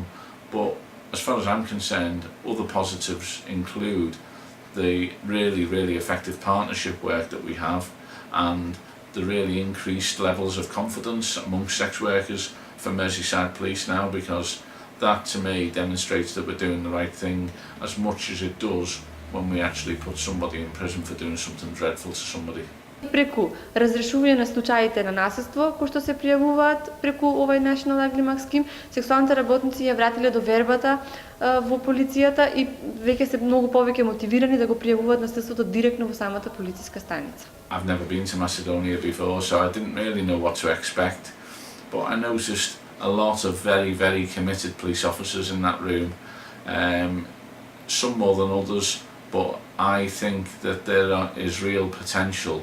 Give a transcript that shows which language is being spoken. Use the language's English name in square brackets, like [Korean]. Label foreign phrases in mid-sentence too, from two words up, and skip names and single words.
[English] But as far as I'm concerned, other positives include the really effective partnership work that we have, and the really increased levels of confidence amongst sex workers for Merseyside Police now, because that to me demonstrates that we're doing the right thing as much as it does when we actually put somebody in prison for doing something dreadful to somebody. [Macedonian] Преку разрешување на случаите на насилство кои што се пријавуваат преку овој National Ugly Mug Scheme, сексуалните работници ја вратиле довербата во полицијата и веќе се многу повеќе мотивирани да го пријавуваат насилството директно во самата полициска станица. [English] I've never been to Macedonia before, so I didn't really know what to expect, but I noticed a lot of very committed police officers in that room, some more than others, but I think that there is real potential.